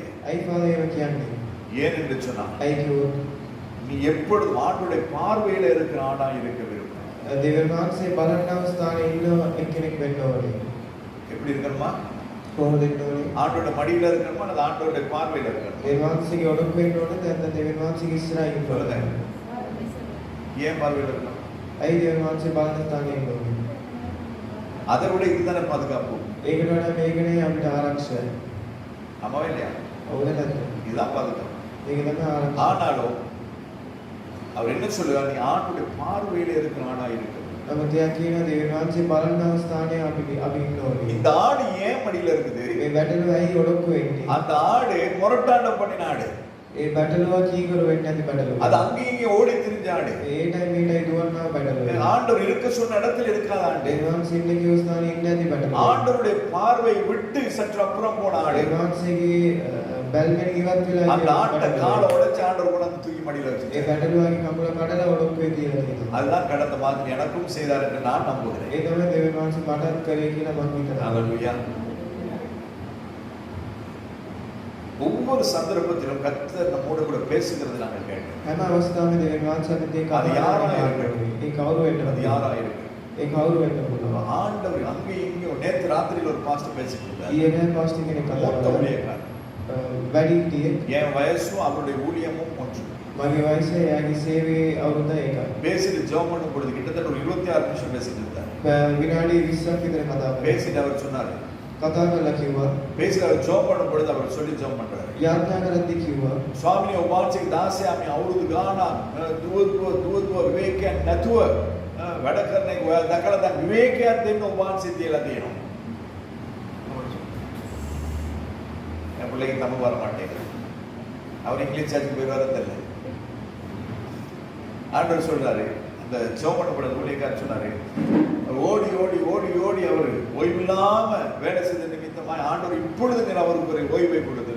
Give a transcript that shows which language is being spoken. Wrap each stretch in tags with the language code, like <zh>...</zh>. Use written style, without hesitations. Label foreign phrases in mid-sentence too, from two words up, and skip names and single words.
<si>ඇයි ෆාදර් එහෙම කියන්නේ?</si> <ta>ஏன் என்று சொன்னா,</ta> <si>ඇයි කිව්වොත්</si> <ta>நீ எப்பொழுதும் ஆண்டவருடைய பார்வையில இருக்கிற ஆடா இருக்க விரும்பாய்.</ta> <si>දෙවියන් වහන්සේ බලන අවස්ථාවේ ඉන්න එක්කෙනෙක් වෙන්න ඕනේ.</si> <ta>எப்படி இருக்கணுமா?</ta> <si>කොහොමද ඉන්න ඕනේ?</si> <ta>ஆண்டவருடைய மடியில இருக்கணுமா அல்லது ஆண்டவருடைய பார்வையில இருக்கணுமா?</ta> <si>දෙවියන් වහන්සේගේ ඔඩොක්කුවේ ඉන්න ඕනේ නැත්නම් දෙවියන් වහන්සේගේ ඉස්සරහින් ඉන්න</si> <ta>சொல்லுங்க.</ta> <si>ඕනේ.</si> <ta>ஏன் பார்வையில இருக்கணும்?</ta> <si>ඇයි දෙවියන් වහන්සේ බලන ස්ථානයේ ඉන්න ඕනේ?</si> <ta>அதை விட இதுதானே பாதுகாப்பு.</ta> <si>ඒකට වඩා මේකනේ අපිට ආරක්ෂා.</si> <ta>ஆமாவா இல்லையா?</ta> <si>අවුල නැද්ද?</si> <ta>இதுதான் பாதுகாப்பு.</ta> <si>ඒක තමයි ආරක්ෂා.</si> <ta>ஆனாலும் அவர் என்ன சொல்லுவார்? நீ ஆண்டுடைய பார்வையில இருக்கிற ஆடா இருக்கு.</ta> <si>නමුත් එයා කියනවා දෙවියන් වහන්සේ බලන ස්ථානයේ අපි ඉන්න ඕනේ.</si> <ta>இந்த ஆடு ஏன் மடியில இருக்குது?</ta> <si>මේ බැටළුව ඇයි ඔඩොක්කුවේ ඉන්නේ?</si> <ta>அந்த ஆடு முரட்டாண்டம் பண்ணின ஆடு.</ta> <si>ඒ බැටළුවා කීකරු වෙන්නේ නැති බැටළුව.</si> <ta>அது அங்கேயும் இங்கேயும் ஓடி திரிஞ்ச ஆடு.</ta> <si>ඒටයි මේටයි දුවන්නා බැටළුව.</si> <ta>ஆண்டவர் இருக்க சொன்ன இடத்துல இருக்காத ஆடு.</ta> <si>දෙවියන් වහන්සේ ඉන්න කිව්ව ස්ථානයේ ඉන්නේ නැති බැටළුව.</si> <ta>ஆண்டவருடைய பார்வை விட்டு சற்று அப்புறம் போன ஆடு.</ta> <si>දෙවියන් වහන්සේගේ බැල්මෙන් ඉවත් වෙලා</si> <ta>அந்த ஆட்டை காலை உடைச்சு ஆண்டவர் கூட அந்த தூக்கி மடியில</ta> <si>ඒ</si> <ta>வச்சு.</ta> <si>බැටළුවාගේ කකුල කඩලා ඔඩොක්කුවේ තියලා තියෙනවා.</si> <ta>அதுதான் கடந்த மாதிரி எனக்கும் செய்தார் என்று நான் நம்புகிறேன்.</ta> <si>ඒ තමයි දෙවියන් වහන්සේ මටත් කරේ කියලා මම හිතනවා.</si> <ta>ஹalleluya. ஒவ்வொரு சந்தர்ப்பத்திலும் கர்த்தர் நம்மோடு கூட பேசுகிறது நாங்கள் கேட்டோம்.</ta> <si>හැම අවස්ථාවෙම දෙවියන් වහන්සේ අපිට ඒක</si> <ta>அது யாரா இருக்கட்டும்.</ta> <si>ඒ කවුරු වෙන්න</si> <ta>அது யாரா இருக்கு.</ta> <si>ඒ කවුරු වෙන්න පුළුවන්.</si> <ta>ஆண்டவர் அங்கேயும் இங்கேயும் நேற்று ராத்திரியில் ஒரு பாஸ்டர் பேசிட்டு இருந்தார்.</ta> <si>ඊයේ පාස්ටර් කෙනෙක් කතා</si> <ta>மூத்த</ta> <si>කරා.</si> <ta>ஊழியக்காரர்.</ta> <si>වැඩිහිටියෙක්</si> <ta>என் வயசும் அவருடைய ஊழியமும் ஒன்று.</ta> <si>මගේ වයස එයාගේ සේවයේ අවුරුද්ද එකයි.</si> <ta>பேசிட்டு ஜெபம் பண்ணும் பொழுது கிட்டத்தட்ட ஒரு 26 நிமிஷம் பேசிட்டு இருந்தார்.</ta> <si>විනාඩි 20ක් විතර කතා කරා.</si> <ta>பேசிட்டு அவர் சொன்னார்.</ta> <si>කතා කරලා කිව්වා.</si> <ta>பேசிட்டு அவர் ஜெபம் பண்ணும் பொழுது அவர் சொல்லி ஜெபம் பண்றாரு.</ta> <si>යාඥා කරද්දී කිව්වා. ස්වාමීනි ඔබ වහන්සේගේ දාසයාමි අවුරුදු ගාණක් දුවදුව විවේකයක් නැතුව වැඩ කරන එක ඔයා දැකලා දැන් විවේකයක් දෙන්න ඔබ වහන්සේ තියලා තියෙනවා.</si> <ta>என் பிள்ளைக்கு தமிழ் வர மாட்டேங்குது. அவர் இங்கிலீஷ் சார்ஜுக்கு போய் வரதில்லை. ஆண்டவர் சொல்றாரு, அந்த சோமனப்பட ஊழியக்காரர் சொன்னாரு, ஓடி ஓடி ஓடி ஓடி அவர் ஓய்வில்லாம வேலை செய்த நிமித்தமாக ஆண்டவர் இப்பொழுது நீர் அவருக்கு ஒரு ஓய்வை கொடுத்திருக்கிறேன்.</ta>